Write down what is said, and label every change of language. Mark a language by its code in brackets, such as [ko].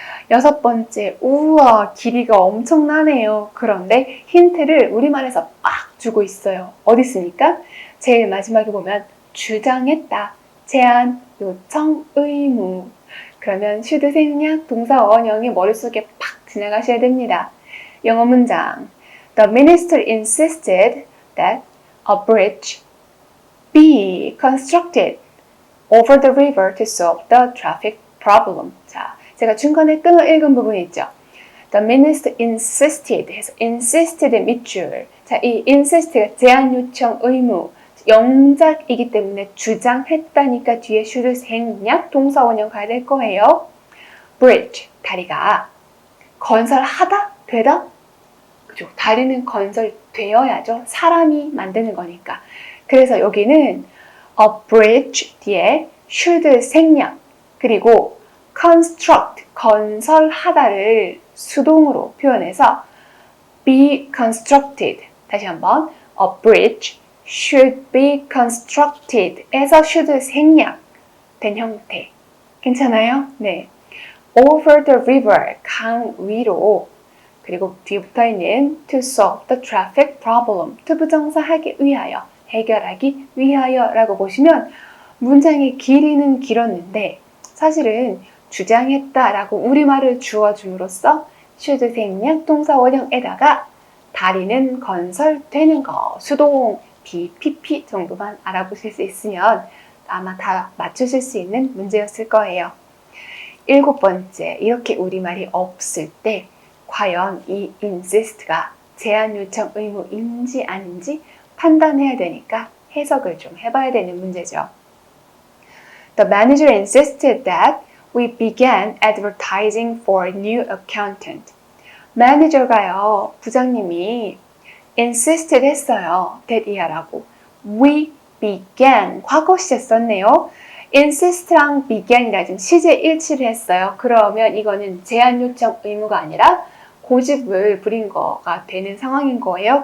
[ko] 여섯 번째, 우와, 길이가 엄청나네요. 그런데 힌트를 우리말에서 막 주고 있어요. 어디 있습니까? 제일 마지막에 보면 주장했다, 제안, 요청, 의무. 그러면 should 생략, 동사 원형이 머릿속에 팍 지나가셔야 됩니다. 영어 문장. [en] The minister insisted that a bridge be constructed over the river to solve the traffic problem. [ko] 자, 제가 중간에 끊어 읽은 부분이 있죠. The minister insisted 해서 insisted의 밑줄. 자, 이 insist가 제안, 요청, 의무. 영작이기 때문에 주장했다니까 뒤에 should 생략 동사 원형 가야 될 거예요. bridge, 다리가 건설하다? 되다? 그죠? 다리는 건설되어야죠. 사람이 만드는 거니까. 그래서 여기는 a bridge 뒤에 should 생략 그리고 construct, 건설하다를 수동으로 표현해서 be constructed. 다시 한번 [en] a bridge should be constructed [ko] 에서 should 생략된 형태. 괜찮아요? 네. over the river, 강 위로. 그리고 뒤에 붙어있는 [en] to solve the traffic problem, [ko] 투부정사 하기 위하여, 해결하기 위하여 라고 보시면 문장의 길이는 길었는데 사실은 주장했다 라고 우리말을 주어줌으로써 should 생략 동사 원형에다가 다리는 건설되는 거. 수동 BPP 정도만 알아보실 수 있으면 아마 다 맞추실 수 있는 문제였을 거예요. 7번째, 이렇게 우리말이 없을 때 과연 이 insist가 제한 요청 의무인지 아닌지 판단해야 되니까 해석을 좀 해봐야 되는 문제죠. [en] The manager insisted that we began advertising for a new accountant. [ko] 매니저가요, 부장님이 insisted 했어요. that 이하라고. We began, 과거 시제 썼네요. insist랑 began이라 지금 시제 일치를 했어요. 그러면 이거는 제한 요청 의무가 아니라 고집을 부린 거가 되는 상황인 거예요.